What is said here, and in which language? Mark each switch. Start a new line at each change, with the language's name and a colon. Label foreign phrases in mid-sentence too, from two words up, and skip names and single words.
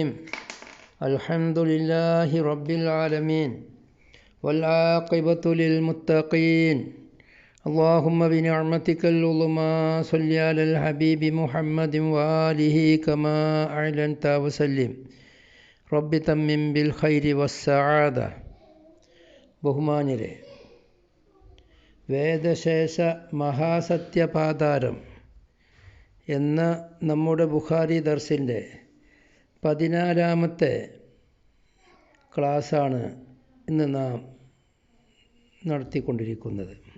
Arabic: الحمد لله رب العالمين والعاقبة للمتقين. اللهم بنعمتك العظمى صل على الحبيب محمد وآله كما أعلنت وسلم. رب تمم بالخير والسعادة.
Malayalam: ബഹുമാന്യരെ, വേദശേഷ മഹാസത്യപാതാരം എന്ന നമ്മുടെ ബുഖാരി ദർസിൻ്റെ 14-ാമത്തെ ക്ലാസ്സാണ് ഇന്ന് നാം നടത്തിക്കൊണ്ടിരിക്കുന്നത്.